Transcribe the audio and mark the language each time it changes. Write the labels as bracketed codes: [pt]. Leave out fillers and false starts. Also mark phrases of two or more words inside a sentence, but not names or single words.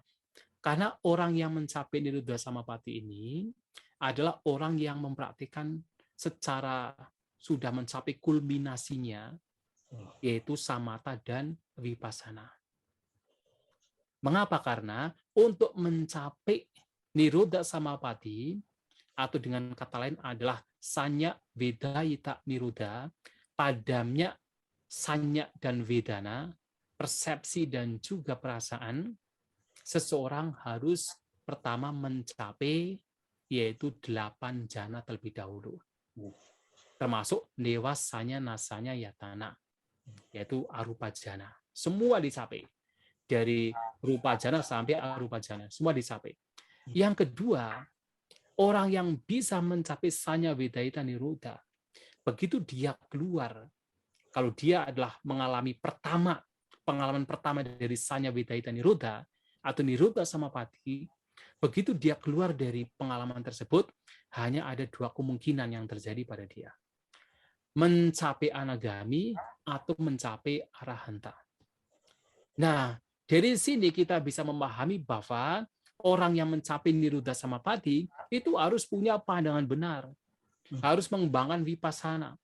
[id] Karena orang yang mencapai [pi] Nirodha Samapati [id] ini adalah orang yang mempraktikkan secara sudah mencapai kulminasinya, yaitu samatha dan vipassana. Mengapa? Karena untuk mencapai [pi] Nirodha Samapati, [id] atau dengan kata lain adalah [pi] sanya vedayita nirodha, [id] padamnya sanya dan vedana, persepsi dan juga perasaan, seseorang harus pertama mencapai yaitu 8 jana terlebih dahulu. Termasuk [pi] newasanya nasanya yatana, [id] yaitu [pi] arupa jana. [id] Semua dicapai. Dari [pi] rupa jana [id] sampai [pi] arupa jana, [id] semua dicapai. Yang kedua, orang yang bisa mencapai [pi] sanya vedayita nirodha, [id] begitu dia keluar, kalau dia adalah mengalami pengalaman pertama dari [pi] sanya vedayita nirodha [id] atau [pi] Nirodha Samapati, [id] begitu dia keluar dari pengalaman tersebut, hanya ada 2 kemungkinan yang terjadi pada dia. Mencapai anagami atau mencapai arahanta. Nah, dari sini kita bisa memahami bahwa orang yang mencapai [pi] Nirodha Samapati [id] itu harus punya pandangan benar, harus mengembangkan vipassana.